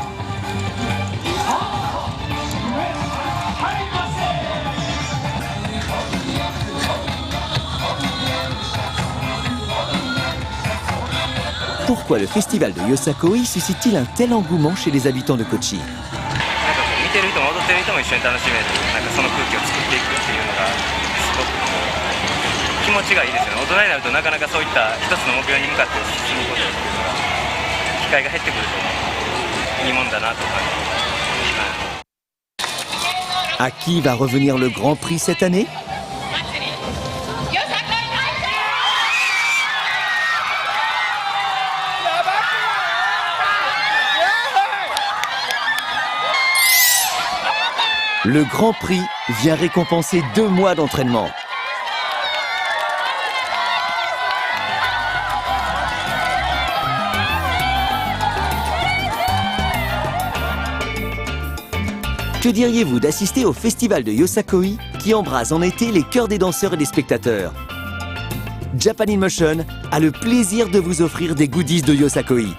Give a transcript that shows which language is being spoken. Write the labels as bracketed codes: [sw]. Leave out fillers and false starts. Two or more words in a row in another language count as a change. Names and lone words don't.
[fr] Pourquoi le festival de Yosakoi suscite-t-il un tel engouement chez les habitants de Kochi? [ja] 見てる人も踊ってる人も一緒に楽しめる、その空気を作っていくっていうのがすごく気持ちがいいですよね。大人になるとなかなかそういった一つの目標に向かって進むことっていうのが機会が減ってくるといいもんだなと感じます。 [fr] À qui va revenir le Grand Prix cette année? Le Grand Prix vient récompenser 2 mois d'entraînement. Que diriez-vous d'assister au festival de Yosakoi qui embrase en été les cœurs des danseurs et des spectateurs? Japan in Motion a le plaisir de vous offrir des goodies de Yosakoi.